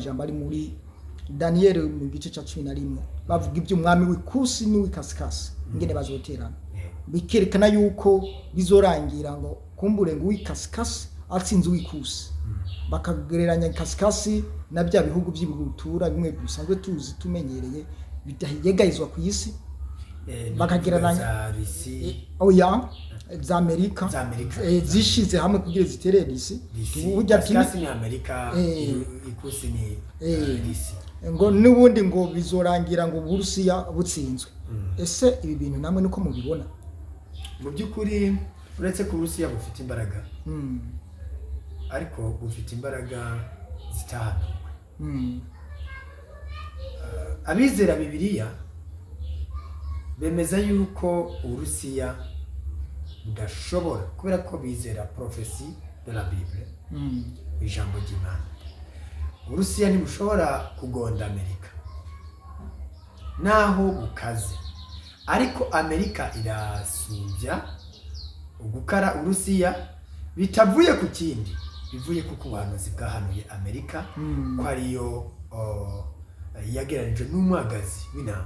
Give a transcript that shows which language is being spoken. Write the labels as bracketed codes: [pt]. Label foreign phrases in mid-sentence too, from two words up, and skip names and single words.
[rn] ari muri Daniel mu gice cya 11, bavuga iby'umwami w'ikusi n'uw'ikasikasi ingene bazoterana, bikerekana yuko bizorangira ngo kumbure ngo uw'ikasikasi atsinze uw'ikusi, bakagereranya ikasikasi na bya bihugu by'ibihutura bimwe bisanzwe tuzi tumenyereye bidahegayizwa ku isi, bakagereranya za Amerika zishize hamwe kugira ziterere isi. Burya ikasikasi ni Amerika, ikusi ni isi, ngo n'ubundi ngo bizorangira ngo Uburusiya butsinzwe. Ese ibi bintu namwe niko mubibona? Mu by'ukuri uretse ko Uburusiya bufite imbaraga, ariko bufite imbaraga zitahanuwe. Abizera Bibiliya bemeza yuko Uburusiya budashobora, kubera ko bizera [fr] prophecy de la Bible, [rn] ijambo ry'Imana. Uburusiya ntibushobora kugonda Amerika naho bukaze, ariko Amerika irasumbya ugukara Uburusiya, bitavuye ku kindi, bivuye kuko ubuhanuzi bwahanuye Amerika ko ariyo yagereranije n'umwagazi w'intama.